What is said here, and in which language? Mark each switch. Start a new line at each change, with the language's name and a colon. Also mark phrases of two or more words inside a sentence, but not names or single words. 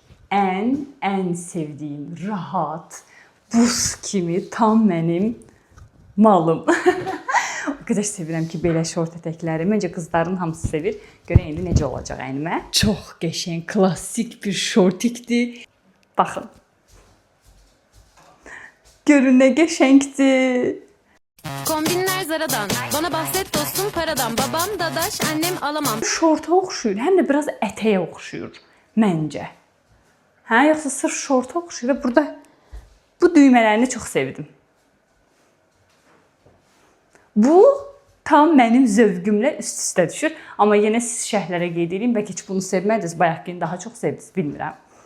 Azerbaijani: Ən sevdiyim, rahat, buz kimi tam mənim malım. O qədər sevirəm ki, belə şort ətəkləri. Məncə qızların hamısı sevir. Görək indi necə olacaq əynimə. Çox qəşəng, klassik bir şortikdir. Baxın. Görün nə qəşəngdir.
Turkish: Kombinler Zara'dan. Bana bahset dostum paradan. Babam dadaş, annem alamam.
Azerbaijani: Şorta oxşuyur, həm də biraz ətəyə oxşuyur məncə. Hə, yoxsa sırf şorta oxşuyur və burada bu düymələrini çox sevdim. Bu tam mənim zövqümlə üst-üstə düşür. Amma yenə siz şərhlərə qeyd edin, bəlkə heç bunu sevmədiniz, bayaqkini daha çox sevdiniz, bilmirəm.